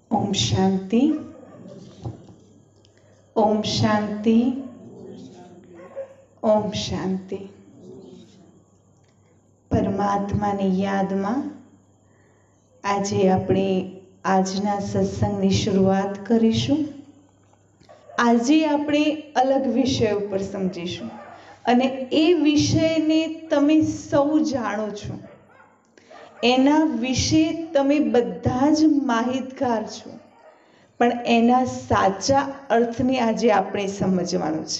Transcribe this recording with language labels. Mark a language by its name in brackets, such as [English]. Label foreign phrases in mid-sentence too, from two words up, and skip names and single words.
[Sanskrit] ओम शांति। ओम शांति। ओम शांति। [Gujarati] પરમાત્માની યાદમાં આજે આપણે આજના સત્સંગની શરૂઆત કરીશું। આજે આપણે અલગ વિષય ઉપર સમજીશું અને એ વિષયને તમે સૌ જાણો છો, એના વિશે તમે બધા જ માહિતગાર છો, પણ એના સાચા અર્થને આજે આપણે સમજવાનું છે।